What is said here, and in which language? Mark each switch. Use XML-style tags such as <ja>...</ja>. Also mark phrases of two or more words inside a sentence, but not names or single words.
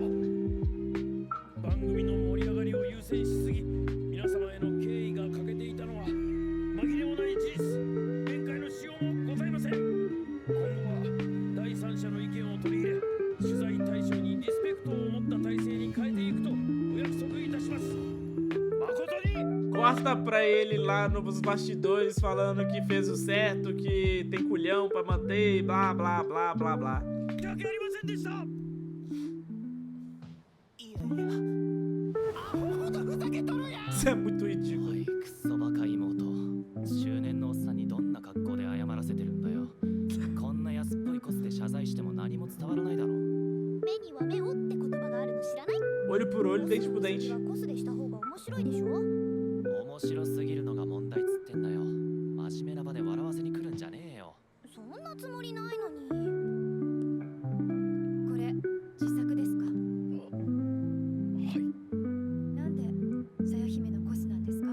<ja>番組の盛り上がりを優先しすぎ、皆様への敬意が欠けていたのは紛れもない事実。弁解のしようもございません。今後は第三者の意見を取り入れ、取材対象にリスペクトを持った体制に変えていくとお約束いたします。誠に</ja> <pt>Corta pra ele lá nos bastidores falando que fez o certo, que tem culhão pra manter, blá blá blá blá blá.</pt> <ja>申し訳ありませんでした。いやいや、アホほどふざけとるやん。</ja> <pt>Isso é muito ridículo.</pt> <ja>おいクソバカ妹、中年のおっさんにどんな格好で謝らせてるんだよ。こんな安っぽいコスで謝罪しても何も伝わらないだろ。目には目をって言葉があるの知らない？</ja> <pt>Olho por olho, dente por</pt> <ja>コス</ja> <pt>dente.</pt> <ja>はコスでした方が面白いでしょ？面白すぎるのが問題っつってんだよ。真面目な場で笑わせに来るんじゃねえよ。そんなつもりないのに。これ自作ですか？はい。なんでさや姫のコスなんですか？</ja>